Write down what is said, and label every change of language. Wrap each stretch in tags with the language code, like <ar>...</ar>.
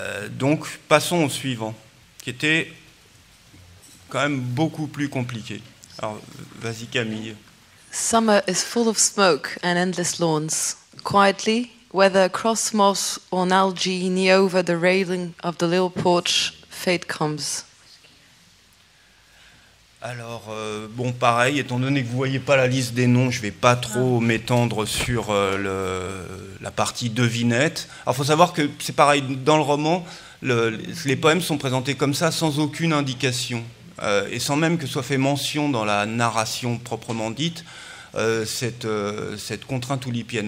<fr>Donc, passons au suivant, qui était quand même beaucoup plus compliqué. Alors, vas-y Camille.</fr> <en>Summer is full of smoke and endless lawns. Quietly, whether across moss or algae, knee over the railing of the little porch, fate comes.</en> <fr>Alors, bon, pareil, étant donné que vous ne voyez pas la liste des noms, je ne vais pas trop m'étendre sur la partie devinette. Alors, il faut savoir que c'est pareil, dans le roman, les poèmes sont présentés comme ça, sans aucune indication, et sans même que soit fait mention dans la narration proprement dite, cette contrainte oulipienne.</fr>